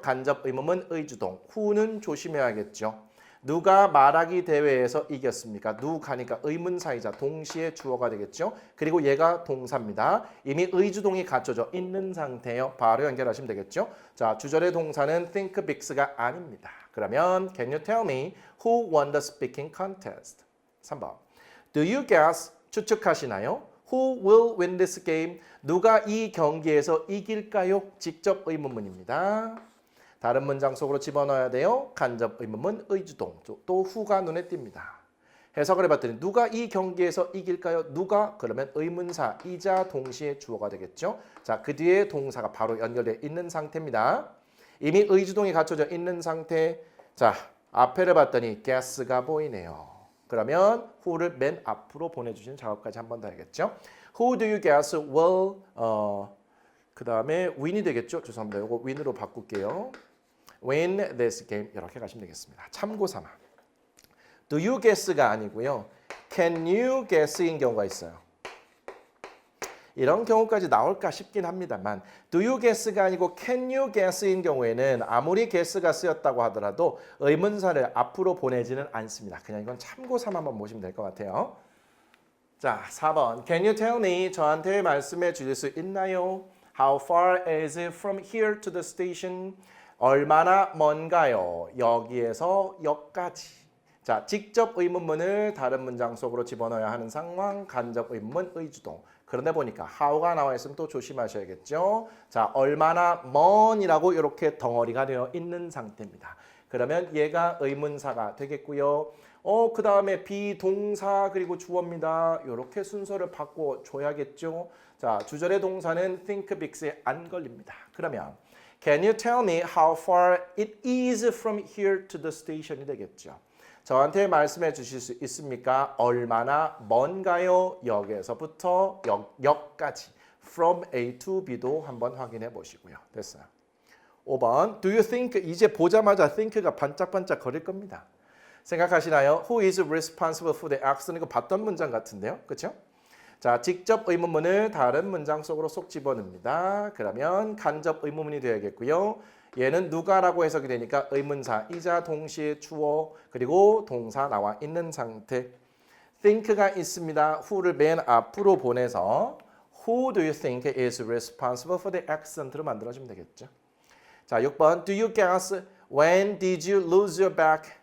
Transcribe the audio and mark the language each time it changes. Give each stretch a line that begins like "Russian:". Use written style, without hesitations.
Korean: 간접 의문문 의주동. who는 조심해야겠죠. 누가 말하기 대회에서 이겼습니까? 누가니까 의문사이자 동시에 주어가 되겠죠. 그리고 얘가 동사입니다. 이미 의주동이 갖춰져 있는 상태예요. 바로 연결하시면 되겠죠. 자, 주절의 동사는 think bigs가 아닙니다. 그러면
English: can you tell me who won the speaking contest? 3번. Do you guess?
Korean: 추측하시나요?
English: Who will win this game?
Korean: 누가 이 경기에서 이길까요? 직접 의문문입니다. 다른 문장 속으로 집어넣어야 돼요. 간접 의문문 의주동. 또 who가 눈에 띕니다. 해석을 해봤더니 누가 이 경기에서 이길까요? 누가? 그러면 의문사이자 동시에 주어가 되겠죠. 자, 그 뒤에 동사가 바로 연결되어 있는 상태입니다. 이미 의주동이 갖춰져 있는 상태. 자, 앞에를 봤더니 guess가 보이네요. 그러면 who를 맨 앞으로 보내주신 작업까지 한 번 더 해야겠죠.
English: Who do you guess will
Korean: 그 다음에
English: win이
Korean: 되겠죠. 죄송합니다. 이거 win으로 바꿀게요.
English: win this game
Korean: 이렇게 가시면 되겠습니다. 참고 삼아.
English: Do you guess가 아니고요.
Korean: Can you guess인 경우가 있어요. 이런 경우까지 나올까 싶긴 합니다만
English: do you guess
Korean: 가 아니고
English: can you guess
Korean: 인 경우에는 아무리 guess가 쓰였다고 하더라도 의문사를 앞으로 보내지는 않습니다. 그냥 이건 참고 삼아만 보시면 될 것 같아요.
English: 자, 4번. Can you tell me?
Korean: 저한테 말씀해 주실 수 있나요?
English: How far is it from here to the station?
Korean: 얼마나 먼가요? 여기에서 역까지. 자, 직접 의문문을 다른 문장 속으로 집어넣어야 하는 상황, 간접 의문문 의주동. 그런데 보니까 how가 나와 있으면 또 조심하셔야겠죠. 자, 얼마나 먼이라고 이렇게 덩어리가 되어 있는 상태입니다. 그러면 얘가 의문사가 되겠고요. 그 다음에 비동사 그리고 주어입니다. 이렇게 순서를 바꿔줘야겠죠. 자, 주절의 동사는 think bigs에 안 걸립니다. 그러면
English: Can you tell me how far it is from here to the station이
Korean: 되겠죠. 저한테 말씀해 주실 수 있습니까? 얼마나 먼가요? 역에서부터 역까지 from A to B도 한번 확인해 보시고요. 됐어요.
English: 5번 Do you think?
Korean: 이제 보자마자 think가 반짝반짝 거릴 겁니다. 생각하시나요?
English: Who is responsible for the accident?
Korean: 이거 봤던 문장 같은데요. 그렇죠? 자, 직접 의문문을 다른 문장 속으로 쏙 집어넣습니다. 그러면 간접 의문문이 되어야겠고요. 얘는 누가라고 해석이 되니까 의문사이자 동시에 주어 그리고 동사 나와 있는 상태. think가 있습니다.
English: who를
Korean: 맨 앞으로 보내서
English: Who do you think is responsible for the accident로
Korean: 만들어주면 되겠죠.
English: 자, 6번 Do you guess when did you lose your bag?